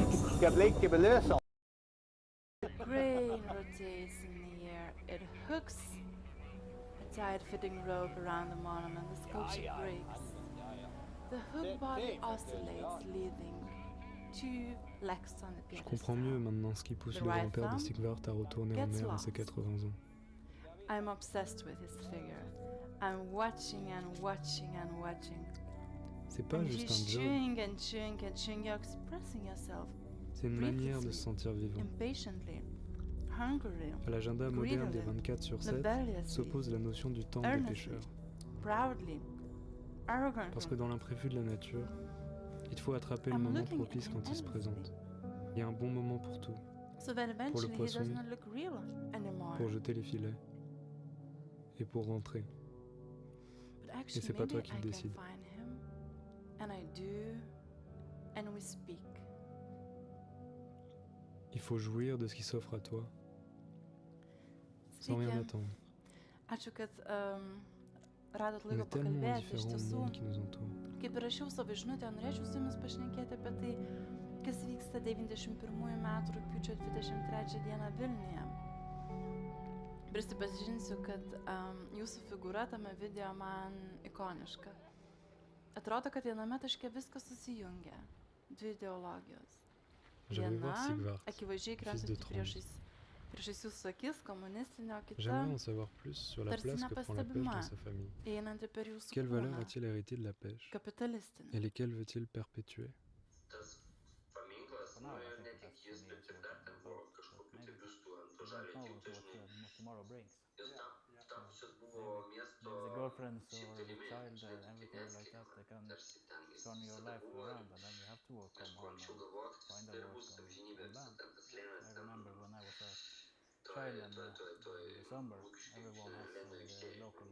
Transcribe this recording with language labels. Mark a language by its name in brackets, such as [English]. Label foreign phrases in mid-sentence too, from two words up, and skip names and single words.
[English] The brain rotates in the air. It hooks a tight-fitting rope around the monument. The sculpture breaks. The hook body oscillates, leaving two legs on the [French] Je comprends mieux [English] pedestal. [French] maintenant ce qui pousse [English] The [French] le [English] right [French] grand-père de [English] thumb [French] Stigvart à retourner en [English] gets [French] mer à ses [English] lost. [French] 80 ans. [English] I'm obsessed with his figure. I'm watching and watching and watching. [French] C'est pas [English] And [French] juste [English] you're [French] un job, [English] chewing and chewing and chewing. You're expressing yourself [French] c'est une manière de [English] breathlessly, [French] se sentir vivant. [English] impatiently, hungrily, [French] À l'agenda moderne des [English] greedily, [French] 24 sur 7 [English] rebelliously, [French] s'oppose la notion du temps des [English] earnestly, [French] pêcheurs. [English] proudly, [French] Parce que [English] arrogantly. [French] dans l'imprévu de la nature, il faut attraper le [English] I'm [French] moment [English] looking at [French] propice [English] him [French] quand il se [English] endlessly. [French] présente. Il y a un bon moment pour tout, [English] So that [French] pour le [English] eventually he [French] poisson, [English] does not look real anymore. [French] pour jeter les filets et pour rentrer. [English] But actually, [French] c'est pas [English] maybe [French] toi qui [English] I [French] le [English] can [French] décides. [English] find him, and I do, and we speak. [French] Il faut jouir de ce qui s'offre à toi, sans rien [Lithuanian] Sveiki. [French] attendre. [Lithuanian] Ačiū, kad radot [French] On [Lithuanian] laiko [French] est tellement [Lithuanian] pakalbėti. Iš [French] différents du [Lithuanian] tiesų, [French] monde qui nous entoure. [Lithuanian] kaip ir rašiau savo žinutę, norėčiau su jumis pašnekėti apie tai, kas vyksta 91 metų rugpjūčio 23 dieną Vilniuje. Prisipažinsiu, kad jūsų figūra tame video man ikoniška. Atrodo, kad viename taške viskas susijungia. Dvi ideologijos. [French] J'aimerais [Lithuanian] Viena, [French] voir Sigvart, [Lithuanian] akivaizdžiai [French] fils de [Lithuanian] krentanti [French] Trond. [Lithuanian] priešais jūsų akis, komunistinė, o kita [French] J'aimerais en savoir plus sur la [Lithuanian] tarsi [French] place que prend la pêche [Lithuanian] nepastebima, [French] dans sa famille. [Lithuanian] einanti per jūsų [French] Quelle valeur [Lithuanian] kūną, [French] a-t-il hérité de la pêche [Lithuanian] kapitalistinė. [French] et lesquelles veut-il perpétuer? [Lithuanian] Tas paminklas, nu ir ne tik jis, bet ir dar ten buvo kažkokių tai biustų ant to žalio tilto, žinai. Jis tapusios buvo miesto širdimi, žinai, tai neatskiriama. Tarsi ten jis visada buvo ir kažko anksčiau galvot, kad tai ir bus amžinybė, visą ten tas slėnis ten toj lūkščių lėno aikštėje.